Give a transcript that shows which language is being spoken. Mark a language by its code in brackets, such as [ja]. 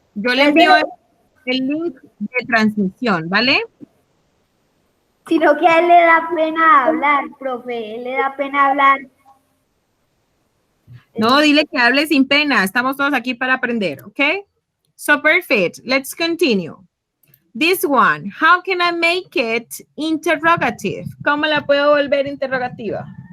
[es] Yo le envío el link de transmisión, ¿vale? Sino que a él le da pena hablar, profe, él le da pena hablar. No, dile que hable sin pena. Estamos todos aquí para aprender, ¿ok? [en] So perfect. Let's continue. This one, how can I make it interrogative? [es] ¿Cómo la puedo volver interrogativa?